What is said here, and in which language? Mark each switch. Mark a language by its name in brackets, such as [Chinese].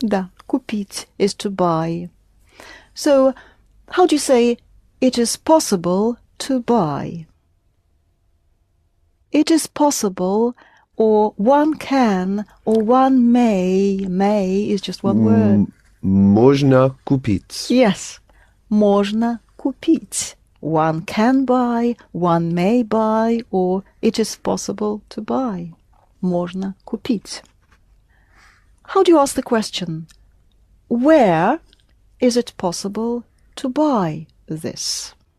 [English] Да, купить is to buy. So, how do you say it is possible to buy? It is possible, or one can, or one may. May is just one word. [Russian] Можно купить. Yes, можно купить. [English] One can buy, one may buy, or it is possible to buy. [Russian] Можно купить. [English] how do you ask the question? Where is it possible to buy this?